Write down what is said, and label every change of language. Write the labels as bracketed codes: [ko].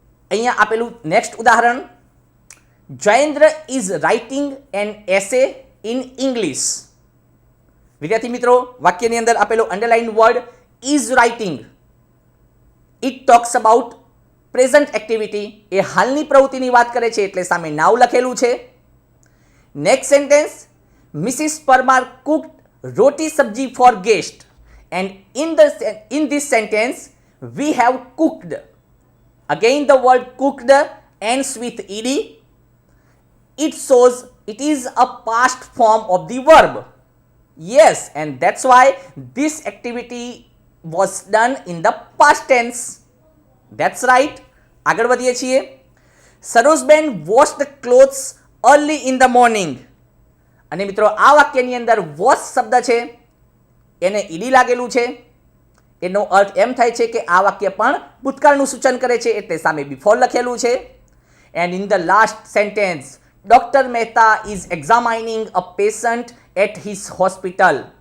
[gu] અહીંયા આપેલું નેક્સ્ટ ઉદાહરણ. [en] Jayendra is writing an essay in English. [gu] વિદ્યાર્થી મિત્રો, વાક્યની અંદર આપેલો underline word [en] is writing, it talks about present activity, [gu] એ હાલની પ્રવૃત્તિની વાત કરે છે, એટલે સામે નાવ લખેલું છે. [en] Next sentence. Mrs. Parmar cooked roti sabji for guest, and in this sentence we have cooked. Again the word cooked ends with ed. It shows it is a past form of the verb. Yes, and that's why this activity was done in the past tense. That's right. [gu] આગળ વધીએ છીએ. [en] Sarojben washed the clothes early in the morning. [gu] અને મિત્રો, આ વાક્યની અંદર wash શબ્દ છે એને ઈડી લાગેલું છે. એનો અર્થ એમ થાય છે કે આ વાક્ય પણ ભૂતકાળનું સૂચન કરે છે, એટલે સામે બિફોર લખેલું છે. [en] And in the last sentence, doctor Mehta is examining a patient at his hospital.